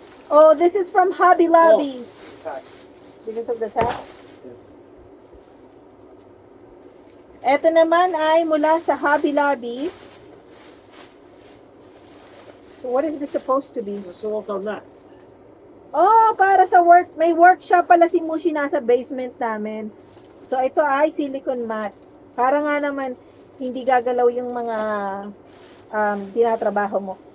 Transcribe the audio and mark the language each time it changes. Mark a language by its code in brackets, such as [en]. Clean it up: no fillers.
[en] Oh, this is from Hobby Lobby. Tax. Because of the tax. [tl] Ito naman ay mula sa Hobby Lobby. [en] So what is this supposed to be? It's a silicone mat. [tl] Oh, para sa work. May workshop pala si Mushi nasa basement namin. So ito ay silicone mat. Para nga naman hindi gagalaw yung mga tinatrabaho mo.